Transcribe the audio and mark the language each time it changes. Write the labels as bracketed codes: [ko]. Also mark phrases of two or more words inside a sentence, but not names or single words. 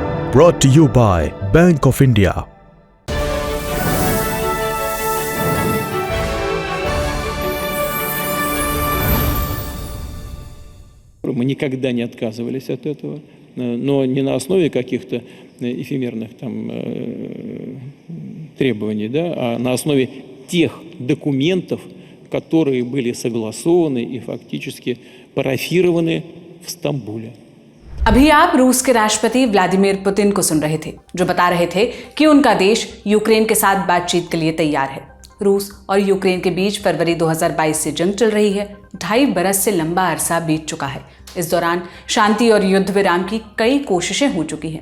[en] brought to you by Bank of India. [ru] Мы никогда не отказывались от этого, но не на основе каких-то эфемерных требований, а на основе тех документов, которые были согласованы и фактически парафированы в Стамбуле. [hi] अभी आप रूस के राष्ट्रपति व्लादिमीर पुतिन को सुन रहे थे, जो बता रहे थे कि उनका देश यूक्रेन के साथ बातचीत के लिए तैयार है। रूस और यूक्रेन के बीच फरवरी 2022 से जंग चल रही है। 2.5 बरस से लंबा अरसा बीत चुका है। इस दौरान शांति और युद्ध विराम की कई कोशिशें हो चुकी हैं।